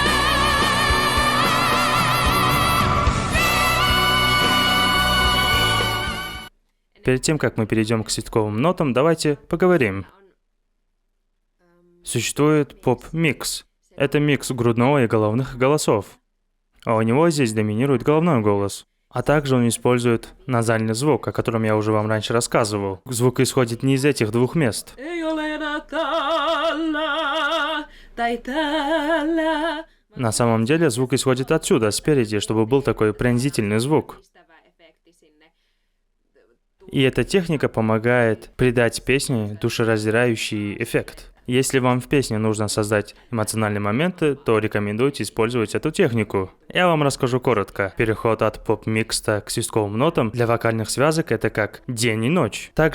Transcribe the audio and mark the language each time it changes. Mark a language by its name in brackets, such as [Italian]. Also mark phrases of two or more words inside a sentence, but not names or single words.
[Russian] Перед тем, как мы перейдем к свистковым нотам, давайте поговорим. Существует поп-микс. Это микс грудного и головных голосов. А у него здесь доминирует головной голос. А также он использует назальный звук, о котором я уже вам раньше рассказывал. Звук исходит не из этих двух мест. [Finnish] Ei ole enää täällä, tai täällä. [Russian] На самом деле звук исходит отсюда, спереди, чтобы был такой пронзительный звук. [Finnish] Pistävä efekti sinne. [Russian] И эта техника помогает придать песне душераздирающий эффект. Если вам в песне нужно создать эмоциональные моменты, то рекомендуйте использовать эту технику. Я вам расскажу коротко. Переход от поп-микста к свистковым нотам для вокальных связок — это как день и ночь.